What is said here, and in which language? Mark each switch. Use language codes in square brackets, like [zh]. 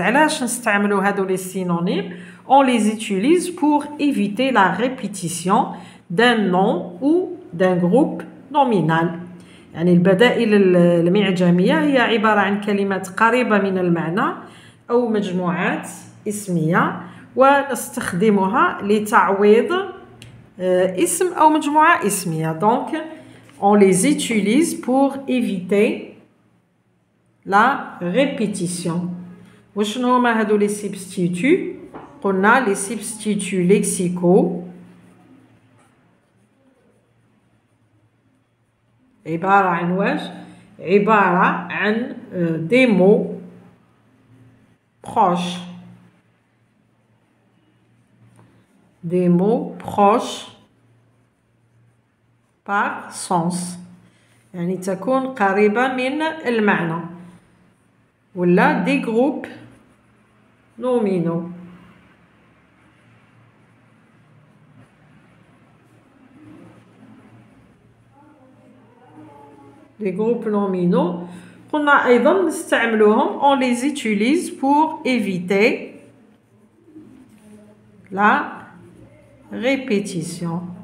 [ar] علاش نستعملو هادو les synonymes? [fr] On les utilise pour éviter la répétition d'un nom ou d'un groupe nominal. [ar] يعني البدائل المعجمية هي عبارة عن كلمات قريبة من المعنى أو مجموعات اسمية، ونستخدمها لتعويض اسم أو مجموعة اسمية. دونك [fr] on les utilise pour éviter la répétition. [ar] وشنو هما هادو les substituts؟ قلنا [fr] les substituts lexicaux [ar] عبارة عن واش؟ عبارة عن [fr] des mots proches. Des mots proches par sens. [ar] يعني تكون قريبة من المعنى. ولا [fr] des groupes nominaux. Des groupes nominaux. [ar] قلنا أيضا نستعملوهم [fr] on les utilise pour éviter la répétition.